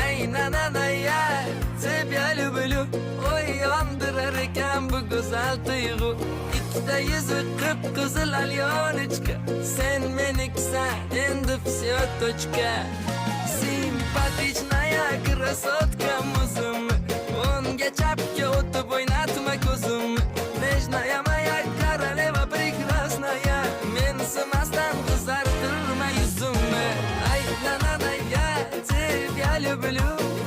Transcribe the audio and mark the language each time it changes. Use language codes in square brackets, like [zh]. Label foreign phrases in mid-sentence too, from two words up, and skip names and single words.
[ru] ya, тебя люблю. [uz] Oy yondirar ekan bu go'zal tuyg'u. Ikkita yuzi qip-qizil alyonechka. Sen menikisan, endi [ru] всё точка. Симпатичная красотка muzimni. [uz] O'ngga chapga o'tib o'ynatma ko'zimni. [ru] Nежная моя королева прекрасная. [uz] Mensimasdan qizartirma yuzimni. Ay, [ru] я тебя люблю.